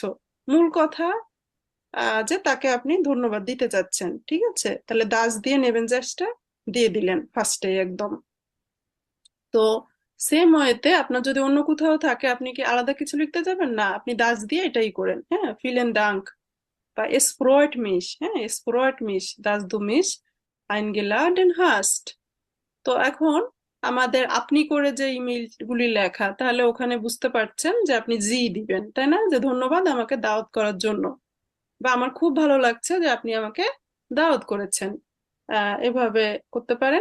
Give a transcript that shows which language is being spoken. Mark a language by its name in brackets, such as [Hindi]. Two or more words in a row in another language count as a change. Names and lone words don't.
[Bangla] মূল কথা যে তাকে আপনি ধন্যবাদ দিতে চাচ্ছেন, ঠিক আছে? তাহলে দাস দিয়ে নেবেন জাস্টটা দিয়ে দিলেন ফার্স্টে একদম। তো সেম ওয়েতে আপনার যদি অন্য কোথাও থাকে, আপনি কি আলাদা কিছু লিখতে যাবেন না, আপনি দাস দিয়ে এটাই করেন। হ্যাঁ, [German] Vielen Dank [Bangla] বা [German] es freut mich, [Bangla] হ্যাঁ [German] es freut mich dass du mich eingeladen hast। [Bangla] তো এখন আমাদের আপনি করে যে ইমেল গুলি লেখা, তাহলে ওখানে বুঝতে পারছেন যে আপনি জি দিবেন, তাই না, যে ধন্যবাদ আমাকে দাওয়াত করার জন্য, বা আমার খুব ভালো লাগছে যে আপনি আমাকে দাওয়াত করেছেন। এভাবে করতে পারেন।